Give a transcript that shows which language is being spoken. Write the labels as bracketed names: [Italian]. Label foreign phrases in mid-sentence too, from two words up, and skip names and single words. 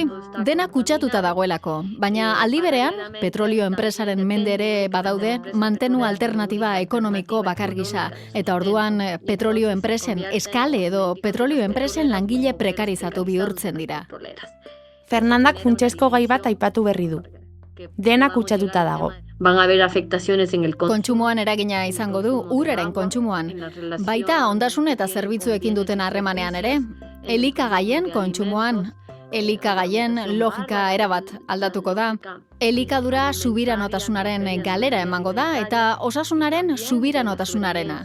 [Basque] Dena kutsatuta dagoelako, baina aldi berean, petrolio enpresaren mende ere badaude mantenu alternatiba ekonomiko bakar gisa, eta orduan petrolio enpresen eskale edo petrolio enpresen langile prekarizatu bihurtzen dira. Fernandak funtsezko gai bat aipatu berri du. Dena kutsatuta dago. [Spanish] Van a haber afectaciones en el [Basque] kontsumoan eragina izango du, uraren kontsumoan. Baita ondasun eta zerbitzuekin duten harremanean ere, elikagaien kontsumoan. Elikagaien logika erabat aldatuko da. Elikadura subiranotasunaren galera emango da eta osasunaren subiranotasunarena.